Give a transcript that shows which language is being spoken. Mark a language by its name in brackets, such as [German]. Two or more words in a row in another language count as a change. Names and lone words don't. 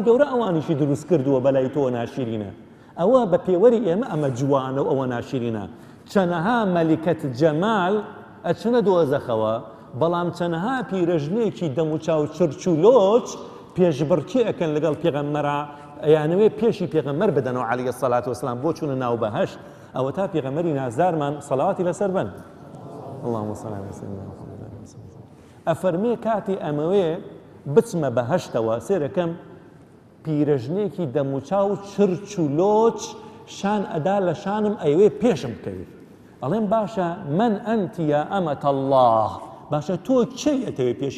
[Central Kurdish] گەورە ئەوانیشی دروست کردووە بەلای تۆ ناشرینە ئەوە بە پێوەری ئێمە ئەمە جوانە و ئەوە ناشرینە چەنەها مەلیکەت جەمال ئەچنە دۆزەخەوە بەڵام چەنەها پیرەژنێکی دەموچاو چرچ و لۆچ پێشبڕکێ ئەکەن لەگەڵ پێغەمبەرە ئەیانەوێ پێشی پێغەمبەر بدەنەوە [Arabic] عەلەیهی السەڵات وەسەلام [Central Kurdish] بۆ چوونە ناو بەهەشت ئەوە تا پێغەمبەری نازدارمان سەڵاواتی لەسەر بن [Arabic] اللهم صل على سيدنا محمد [Central Kurdish] ئەفەرمێ کاتی ئەمەوێ بچمە بەهەشتەوە سێرەکەم پیرەژنێکی دەموچاو چرچ و لۆچ شان ئەدا لە شانم ئەیوێ پێشم بکەوێت ئەڵێم باشە من [Arabic] ئەنتی یا ئەمەت الله [Central Kurdish] باشە تۆ کێی ئەتەوێ پێشی